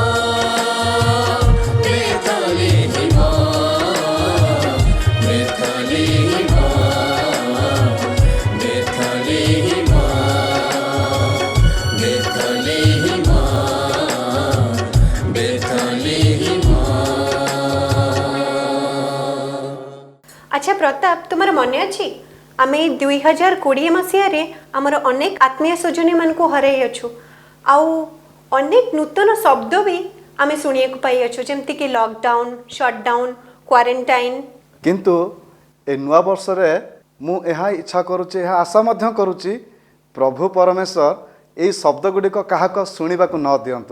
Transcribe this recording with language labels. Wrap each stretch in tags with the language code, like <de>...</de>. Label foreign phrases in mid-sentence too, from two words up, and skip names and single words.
<or>ବେକରି ଯିବ ବେକରି ଯିବ ବେକରି ଯିବ ବେକରି ଯିବ ବେକରି ଯିବ।</or> <bn>আচ্ছা প্রতাপ তোমার মনে</bn> <or>ଅଛି ଆମେ 2020 ମସିହାରେ ଆମର ଅନେକ ଆତ୍ମୀୟ ସ୍ୱଜନୀ ମାନଙ୍କୁ ହରାଇ ଅଛୁ ଆଉ ଅନେକ ନୂତନ ଶବ୍ଦ ବି ଆମେ ଶୁଣିବାକୁ ପାଇଅଛୁ ଯେମିତିକି ଲକଡାଉନ ସଟଡାଉନ କ୍ୱାରେଣ୍ଟାଇନ୍। କିନ୍ତୁ ଏ ନୂଆ ବର୍ଷରେ ମୁଁ ଏହା ଇଚ୍ଛା କରୁଛି, ଏହା ଆଶା ମଧ୍ୟ କରୁଛି, ପ୍ରଭୁ ପରମେଶ୍ୱର ଏହି ଶବ୍ଦ ଗୁଡ଼ିକ କାହାକୁ ଶୁଣିବାକୁ ନ ଦିଅନ୍ତୁ।</or>